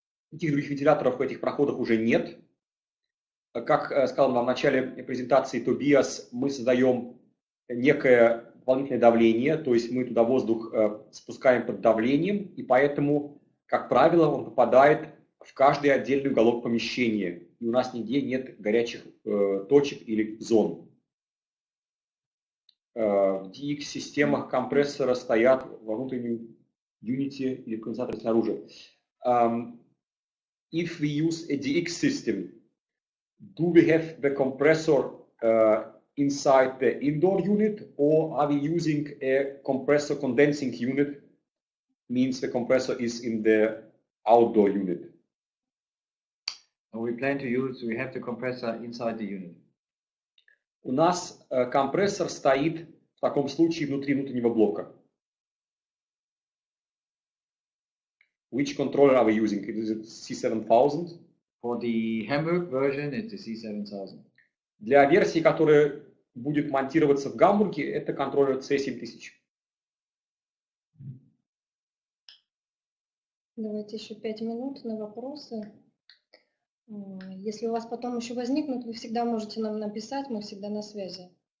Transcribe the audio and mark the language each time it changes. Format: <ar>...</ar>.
<ru>Никаких других вентиляторов в этих проходах уже нет. Как сказал вам в начале презентации Тобиас, мы создаем некое дополнительное давление, то есть мы туда воздух спускаем под давлением, и поэтому, как правило, он попадает в каждый отдельный уголок помещения, и у нас нигде нет горячих точек или зон. В DX-системах компрессора стоят во внутреннем юните или в конденсаторе снаружи.</ru> <en>If we use a DX system, do we have the compressor inside the indoor unit, or are we using a compressor condensing unit, means the compressor is in the outdoor unit? We plan to use, we have the compressor inside the unit.</en> <ru>У нас компрессор стоит в таком случае внутри внутреннего блока.</ru> <en>Which controller are we using? Is it C7000? For the Hamburg version, it's the C7000.</en> <ru>Для версии, которая будет монтироваться в Гамбурге, это контроллер C7000. Давайте еще 5 минут на вопросы. Если у вас потом еще возникнут, вы всегда можете нам написать, мы всегда на связи.</ru>